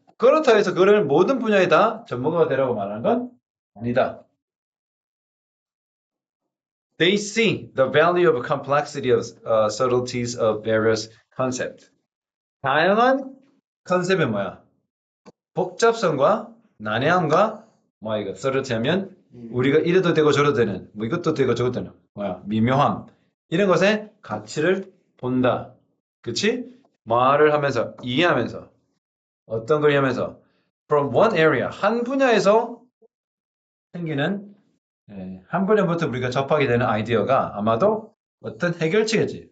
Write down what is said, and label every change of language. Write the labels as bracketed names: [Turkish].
[Korean] 그렇다 해서 그를 모든 분야에 다 전문가가 되라고 말하는 건 아니다. [English] They see the value of complexity of subtleties of various concepts. [Korean] 다양한 컨셉이 뭐야? 복잡성과 난해함과 이거 subtlety하면 우리가 이래도 되고 저래도 되는 이것도 되고 저것도 되는 미묘함 이런 것의 가치를 본다. 그치? 말을 하면서 이해하면서 어떤 걸 하면서 [English] from one area [Korean] 한 분야에서 생기는 한 분야부터 우리가 접하게 되는 아이디어가 아마도 어떤 해결책이지.